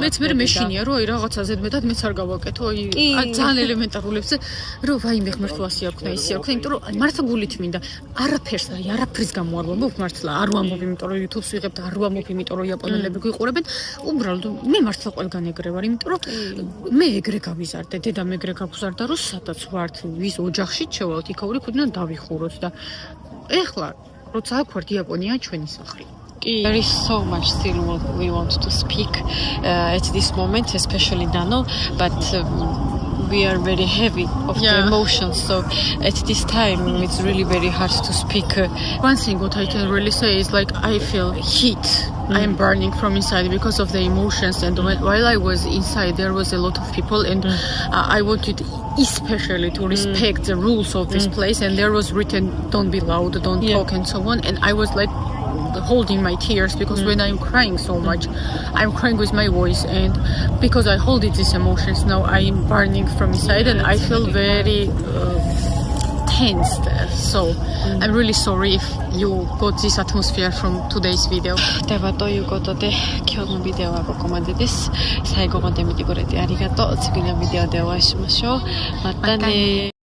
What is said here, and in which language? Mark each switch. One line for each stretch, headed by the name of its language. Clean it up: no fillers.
Georgian: მეც მე მეშინია, რომ აი რაღაცა ზედმეტად მეც არ გავაკეთო, აი ძალიან ელემენტარულებს, რომ ვაიმე ღმერთო ასე არ ქნა, ისე არ ქნა, იმიტომ რომ მართლა გულით მინდა არაფერს, აი არაფრის გამო არ ვამბობ მართლა, არ ვამბობ, იმიტომ რომ YouTube-ს ვიღებ და არ ვამბობ, იმიტომ რომ იაპონელები გვიყურებენ, უბრალოდ მე მართლა ყველგან ეგრე ვარ, იმიტომ რომ მე ეგრე გავიზარდე, დედამ ეგრე გავზარდა, რომ სადაც ვართ, ვის ოჯახში ჩევალთ, იქაური ქუდიდან დავიხუროთ და ეხლა როცა აქ ვართ იაპონია ჩვენი სახლი.
English: There is so much still we want to speak at this moment, especially Dano, but we are very heavy of the emotions, so at this time it's really very hard to speak. One thing what I can really say is like I feel heat. I am burning from inside because of the emotions, and while I was inside there was a lot of people, and I wanted especially to respect the rules of this place, and there was written don't be loud, don't talk and so on, and I was like holding my tears because when I'm crying so much, I'm crying with my voice, and because I hold these emotions now I'm burning from inside and I feel very tensed. So I'm really sorry if you got this atmosphere from today's video.
Japanese: ではということで今日のビデオはここまでです。最後まで見てくれてありがとう。次のビデオでお会いしましょう。またね。